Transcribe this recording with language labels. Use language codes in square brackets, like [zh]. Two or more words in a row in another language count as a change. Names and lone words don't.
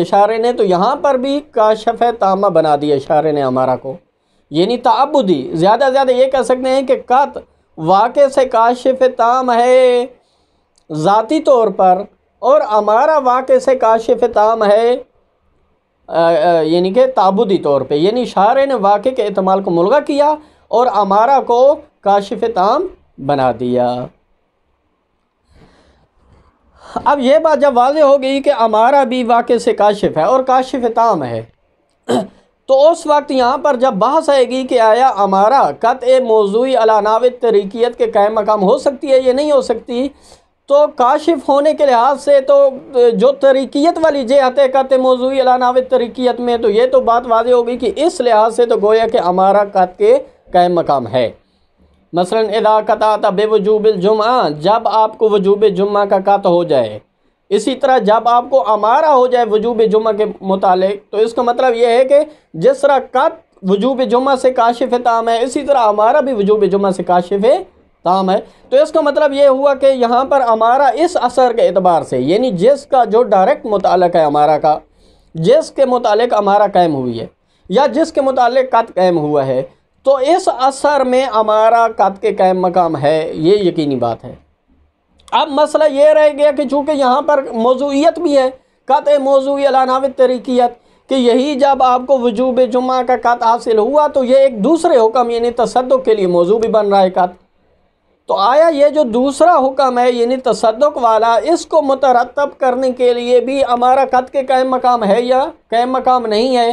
[ur] شارع نے، تو یہاں پر بھی کاشف تامہ بنا دیا شارع نے امارہ کو، یعنی تعبدی زیادہ زیادہ یہ کہہ سکتے ہیں کہ قط واقع سے کاشف تام ہے ذاتی طور پر، اور امارہ واقع سے کاشف تام ہے یعنی کہ تعبدی طور پہ، یعنی شارع نے واقع کے احتمال کو ملغا کیا اور امارہ کو کاشف تام بنا دیا۔ اب یہ بات جب واضح ہو گئی کہ امارہ بھی واقع سے کاشف ہے اور کاشف تام ہے، تو اس وقت یہاں پر جب بحث آئے گی کہ آیا امارہ [ar] قطع موضوعی علی نحو طریقیت [ur] کے قائم مقام ہو سکتی ہے یا نہیں ہو سکتی، تو کاشف ہونے کے لحاظ سے تو جو طریقیت والی جہت ہے [ar] قطع موضوعی علی نحو طریقیت [ur] میں، تو یہ تو بات واضح ہوگی کہ اس لحاظ سے تو گویا کہ امارہ قط کے قائم مقام ہے۔ مثلا [ar] اذا قطعت بوجوب الجمعہ، [ur] جب آپ کو وجوب جمعہ کا قطع ہو جائے، اسی طرح جب آپ کو امارہ ہو جائے وجوب جمعہ کے متعلق، تو اس کا مطلب یہ ہے کہ جس طرح قط وجوب جمعہ سے کاشف تام ہے، اسی طرح امارہ بھی وجوب جمعہ سے کاشف تام ہے۔ تو اس کا مطلب یہ ہوا کہ یہاں پر امارہ اس اثر کے اعتبار سے، یعنی جس کا جو ڈائریکٹ متعلق ہے امارہ کا، جس کے متعلق امارہ قائم ہوئی ہے یا جس کے متعلق قط قائم ہوا ہے، تو اس اثر میں امارہ قط کے قائم مقام ہے، یہ یقینی بات ہے۔ اب مسئلہ یہ رہ گیا کہ چونکہ یہاں پر موضوعیت بھی ہے، [ar] قطع موضوعی علی نحو طریقیت، [ur] کہ یہی جب آپ کو وجوب جمعہ کا قط حاصل ہوا تو یہ ایک دوسرے حکم یعنی تصدق کے لیے موضوع بھی بن رہا ہے قط، تو آیا یہ جو دوسرا حکم ہے یعنی تصدق والا، اس کو مترتب کرنے کے لیے بھی امارہ قط کے قائم مقام ہے یا قائم مقام نہیں ہے؟